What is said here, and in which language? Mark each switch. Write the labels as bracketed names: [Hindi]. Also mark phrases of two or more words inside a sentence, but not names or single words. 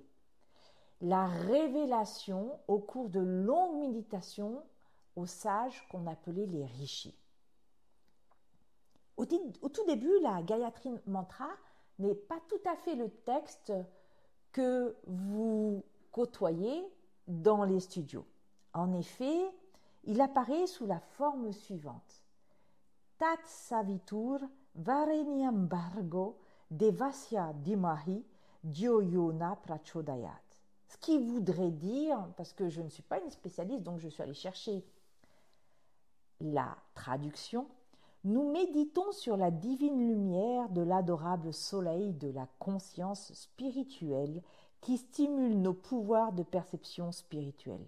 [French] La révélation au cours de longues méditations aux sages qu'on appelait les rishis. Au tout début, la Gayatri Mantra n'est pas tout à fait le texte que vous côtoyez dans les studios. En effet, il apparaît sous la forme suivante. [Sanskrit] Tat Savitur Varenyam Bhargo Devasya Dhimahi Dhyo-Yona Prachodayat. [French] Ce qui voudrait dire, parce que je ne suis pas une spécialiste, donc je suis allée chercher la traduction, nous méditons sur la divine lumière de l'adorable soleil de la conscience spirituelle qui stimule nos pouvoirs de perception spirituelle.